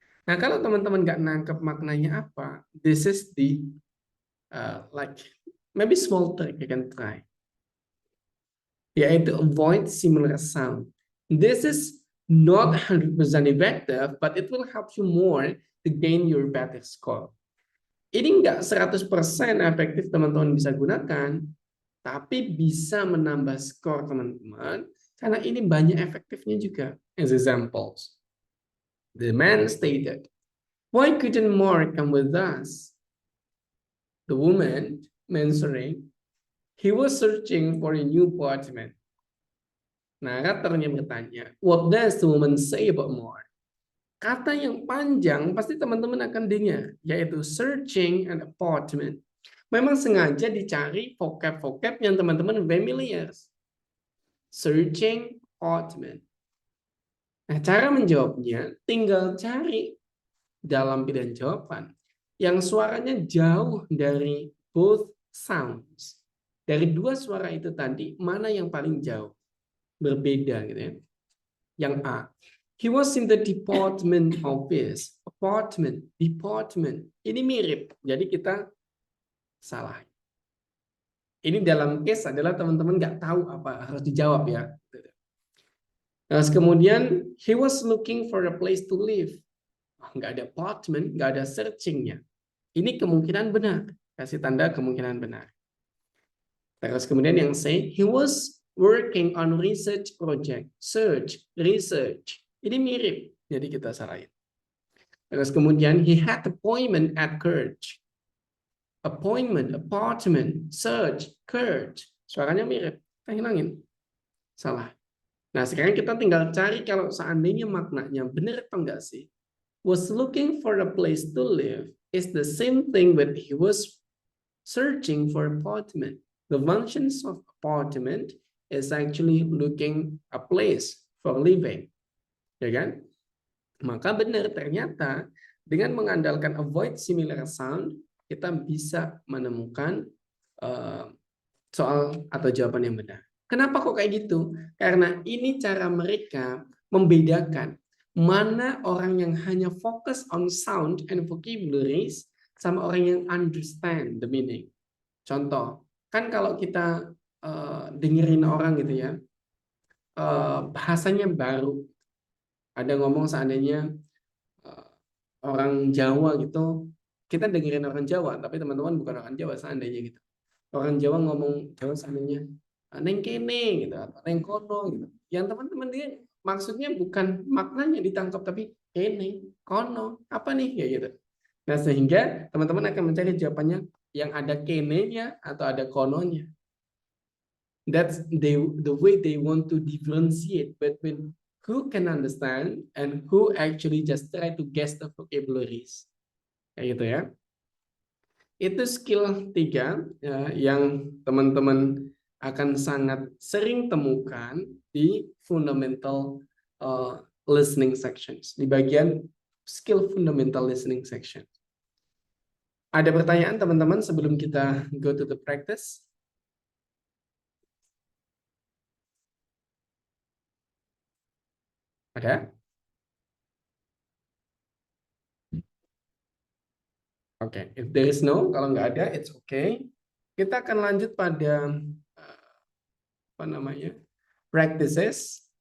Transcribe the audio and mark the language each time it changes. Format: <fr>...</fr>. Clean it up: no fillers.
<id>Nah, kalau teman-teman nggak nangkep maknanya apa,</id> <en>this is the like maybe small trick you can try.</en> <id>Yaitu</id> <en>avoid similar sound. This is not 100% effective, but it will help you more to gain your better score.</en> <id>Ini nggak 100% efektif teman-teman bisa gunakan, tapi bisa menambah skor teman-teman, karena ini banyak efektifnya juga.</id> <en>As examples, the man stated, why couldn't Mark come with us? The woman answering, he was searching for a new apartment.</en> <id>Naratornya bertanya,</id> <en>what does the woman say about Mark?</en> <id>Kata yang panjang pasti teman-teman akan dengar, yaitu</id> <en>searching an apartment.</en> <id>Memang sengaja dicari vocab-vocab yang teman-teman familiar.</id> <en>Searching apartment.</en> <id>Nah, cara menjawabnya tinggal cari dalam pilihan jawaban yang suaranya jauh dari</id> <en>both sounds.</en> <id>Dari dua suara itu tadi, mana yang paling jauh? Berbeda gitu ya. Yang A.</id> <en>He was in the department office.</en> <id>Department. Ini mirip. Jadi kita salah. Ini dalam case adalah teman-teman nggak tahu apa harus dijawab ya. Nah, kemudian</id> <en>he was looking for a place to live.</en> <id>Nggak ada apartment, nggak ada searchingnya. Ini kemungkinan benar. Kasih tanda kemungkinan benar. Terus kemudian yang C,</id> <en>he was working on research project.</en> <id>Research. Ini mirip. Jadi kita salahin. Terus kemudian</id> <en>he had appointment at church. Appointment, apartment, search, church.</en> <id>Suaranya mirip. Kita hilangin. Salah. Nah, sekarang kita tinggal cari kalau seandainya maknanya benar atau enggak sih.</id> <en>Was looking for a place to live is the same thing when he was searching for apartment. The functions of apartment is actually looking a place for living.</en> <id>Ya kan? Maka benar ternyata dengan mengandalkan</id> <en>avoid similar sound,</en> <id>kita bisa menemukan soal atau jawaban yang benar. Kenapa kok kayak gitu? Karena ini cara mereka membedakan mana orang yang hanya fokus</id> <en>on sound and vocabularies</en> <id>sama orang yang</id> <en>understand the meaning.</en> <id>Contoh, kan kalau kita dengerin orang gitu ya, bahasanya baru. Ada ngomong seandainya orang Jawa gitu, kita dengerin orang Jawa, tapi teman-teman bukan orang Jawa seandainya gitu. Orang Jawa ngomong Jawa seandainya</id> <jv>neng kene</jv> <id>gitu atau</id> <jv>neng kono</jv> <id>gitu. Yang teman-teman dia maksudnya bukan maknanya ditangkap tapi kene, kono, apa nih kayak gitu. Nah, sehingga teman-teman akan mencari jawabannya yang ada kenenya atau ada kononya.</id> <en>That's the way they want to differentiate between who can understand and who actually just try to guess the vocabularies.</en> <id>Kayak gitu ya. Itu skill 3 ya, yang teman-teman akan sangat sering temukan di fundamental listening sections, di bagian skill fundamental listening section. Ada pertanyaan teman-teman sebelum kita</id> <en>go to the practice?</en> <id>Ada?</id> <en>Oke, if there is no,</en> <id>kalau nggak ada,</id> <en>it's okay.</en> <id>Kita akan lanjut pada apa namanya practices.</id>